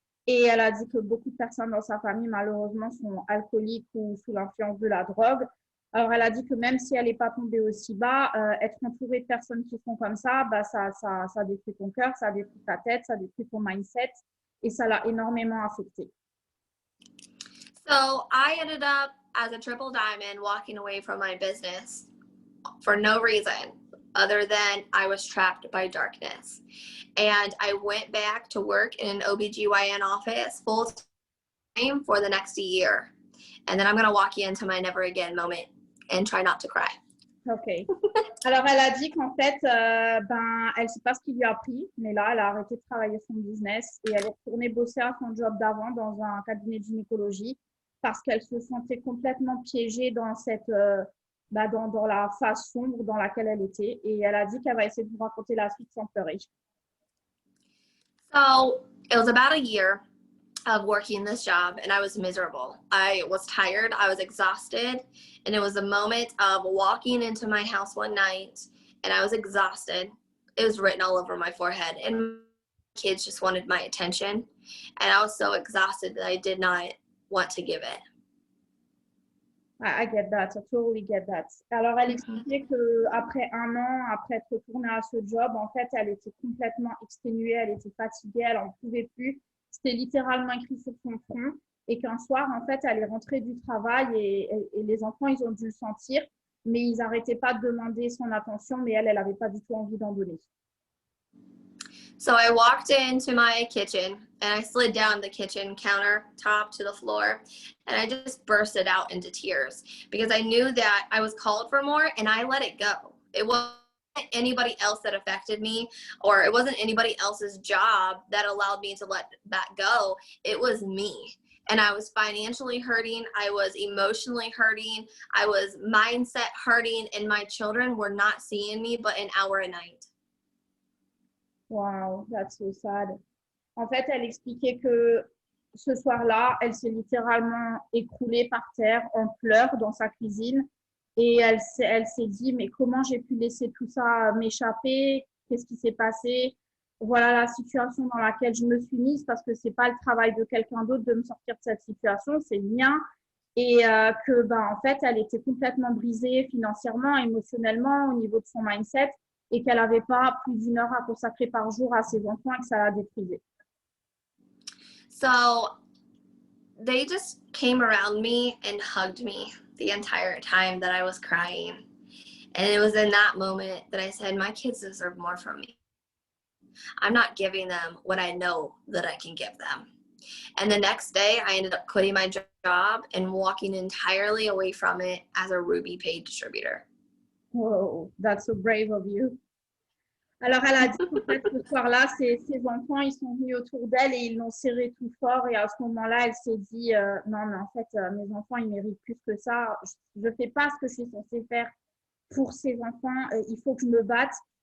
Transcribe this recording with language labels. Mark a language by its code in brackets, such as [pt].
[fr] Et elle a dit que beaucoup de personnes dans sa famille, malheureusement, sont alcooliques ou sous l'influence de la drogue. Alors, elle a dit que même si elle n'est pas tombée aussi bas, être entourée de personnes qui sont comme ça, ça détruit ton cœur, ça détruit ta tête, ça détruit ton mindset et ça l'a énormément affectée. [en] So I ended up as a triple diamond walking away from my business for no reason other than I was trapped by darkness. And I went back to work in an OBGYN office full time for the next year. And then I'm going to walk you into my never again moment and try not to cry. OK. [fr] Alors, elle a dit qu'en fait, elle ne sait pas ce qui lui a pris, mais là, elle a arrêté de travailler son business et elle est retournée bosser à son job d'avant dans un cabinet de gynécologie parce qu'elle se sentait complètement piégée dans dans la phase sombre dans laquelle elle était. Et elle a dit qu'elle va essayer de vous raconter la suite sans pleurer. [en] So it was about a year of working this job and I was miserable. I was tired, I was exhausted, and it was a moment of walking into my house one night and I was exhausted. It was written all over my forehead and my kids just wanted my attention and I was so exhausted that I did not want to give it. I get that, I totally get that. [fr] Alors, elle expliquait qu'après un an, après être retournée à ce job, en fait, elle était complètement exténuée, elle était fatiguée, elle n'en pouvait plus. C'était littéralement écrit sur son front. Et qu'un soir, en fait, elle est rentrée du travail et les enfants, ils ont dû le sentir, mais ils n'arrêtaient pas de demander son attention, mais elle n'avait pas du tout envie d'en donner. [en] So I walked into my kitchen and I slid down the kitchen countertop to the floor and I just bursted out into tears because I knew that I was called for more and I let it go. It wasn't anybody else that affected me or it wasn't anybody else's job that allowed me to let that go. It was me. And I was financially hurting. I was emotionally hurting. I was mindset hurting and my children were not seeing me but an hour a night. Wow, that's so sad. [fr] En fait, elle expliquait que ce soir-là, elle s'est littéralement écroulée par terre en pleurs dans sa cuisine et elle s'est dit, mais comment j'ai pu laisser tout ça m'échapper? Qu'est-ce qui s'est passé? Voilà la situation dans laquelle je me suis mise parce que c'est pas le travail de quelqu'un d'autre de me sortir de cette situation, c'est le mien. Et en fait, elle était complètement brisée financièrement, émotionnellement, au niveau de son mindset. Et qu'elle n'avait pas plus d'1 heure à consacrer par jour à ses enfants et que ça l'a déprisée. [en] So they just came around me and hugged me the entire time that I was crying. And it was in that moment that I said, my kids deserve more from me. I'm not giving them what I know that I can give them. And the next day, I ended up quitting my job and walking entirely away from it as a Ruby paid distributor. Oh, that's so brave of you. [fr] Alors, elle a dit qu'en fait, ce soir-là, ses enfants, ils sont venus autour d'elle et ils l'ont serrée tout fort. Et à ce moment-là, elle s'est dit, non, mais en fait, mes enfants, ils méritent plus que ça. Je ne fais pas ce que je suis censée faire pour ces enfants. Il faut que je me batte.